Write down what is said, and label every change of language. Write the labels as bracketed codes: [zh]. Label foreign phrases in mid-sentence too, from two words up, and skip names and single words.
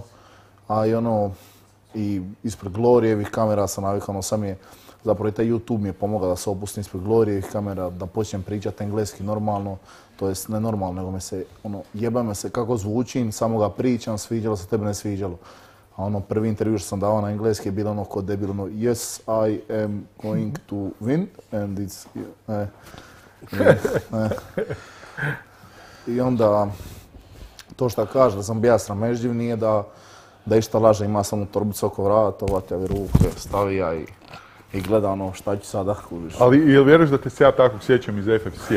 [hr] A i ono, i ispred Gloryjevih kamera sam navikao, ono sam je, zapravo i taj YouTube mi je pomogao da se opustim ispred Gloryjevih kamera, da počnem pričati engleski normalno, to jest ne normalno, nego me se, ono, jeba me se kako zvučim, samo ga pričam, sviđalo se, tebe ne sviđalo. A ono, prvi intervju što sam davao na engleski je bilo ono kod debil, ono, [en] yes, I am going to win, and it's, [hr] I onda, to što kaže da sam bija sramežljiv nije da išta laže, ima samo torbicu oko vrata, ovatavi ruke, stavi ja i gleda ono šta ću sada kužiš. Ali jel vjeruješ da te se ja tako sjećam iz FFC-a?